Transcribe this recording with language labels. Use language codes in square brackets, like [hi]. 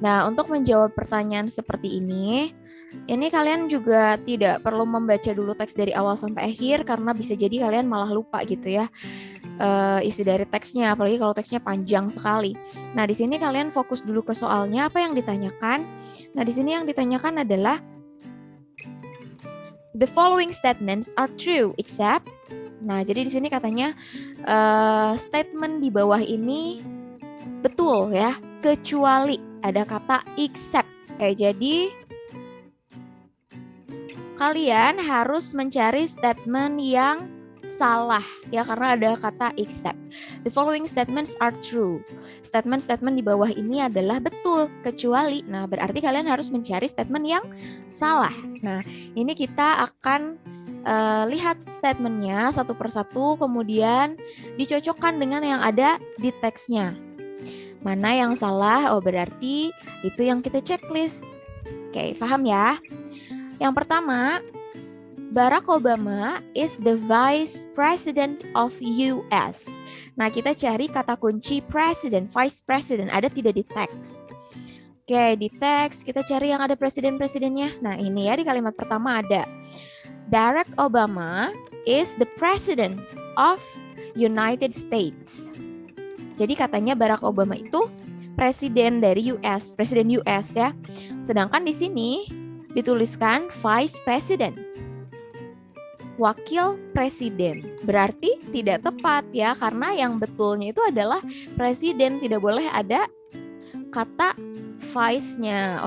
[id] Nah, untuk menjawab pertanyaan seperti ini kalian juga tidak perlu membaca dulu teks dari awal sampai akhir karena bisa jadi kalian malah lupa gitu ya isi dari teksnya, apalagi kalau teksnya panjang sekali. Nah, di sini kalian fokus dulu ke soalnya apa yang ditanyakan. Nah, di sini yang ditanyakan adalah [en] The following statements are true except. [id] Nah, jadi di sini katanya statement di bawah ini betul ya, kecuali ada kata except. Oke, jadi kalian harus mencari statement yang salah ya, karena ada kata except. [en] The following statements are true. [id] Statement-statement di bawah ini adalah betul kecuali. Nah, berarti kalian harus mencari statement yang salah. Nah, ini kita akan lihat statementnya satu persatu, kemudian dicocokkan dengan yang ada di teksnya. Mana yang salah? Oh, berarti itu yang kita checklist. Oke, paham ya? Yang pertama, [en] Barack Obama is the Vice President of US. [id] Nah, kita cari kata kunci President, Vice President, ada tidak di teks? Oke, di teks kita cari yang ada presiden-presidennya. Nah, ini ya di kalimat pertama ada. [en] Barack Obama is the President of United States. [id] Jadi katanya Barack Obama itu presiden dari US, presiden US ya. Sedangkan di sini dituliskan Vice President, wakil presiden. Berarti tidak tepat ya, karena yang betulnya itu adalah presiden, tidak boleh ada kata vice-nya.